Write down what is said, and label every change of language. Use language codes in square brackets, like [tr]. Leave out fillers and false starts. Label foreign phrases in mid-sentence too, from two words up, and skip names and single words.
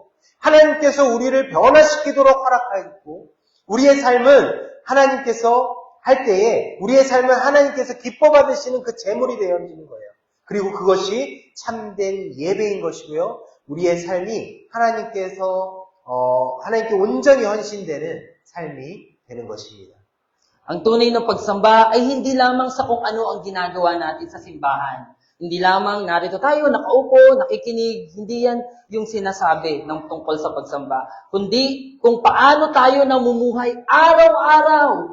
[ko] 하나님께서 우리를 변화시키도록 허락하고 우리의 삶은 하나님께서 할 때에 우리의 삶은 하나님께서 기뻐 받으시는 그 제물이 되어지는 거예요. 그리고 그것이 참된 예배인 것이고요. 우리의 삶이 하나님께 온전히 헌신되는 삶이 되는 것입니다. [tl] Ang tunay na pagsamba ay hindi lamang sa kung ano ang ginagawa natin sa simbahan. Hindi lamang narito tayo, nakaupo, nakikinig. Hindi yan yung sinasabi ng tungkol sa pagsamba. Kundi kung paano tayo namumuhay araw-araw.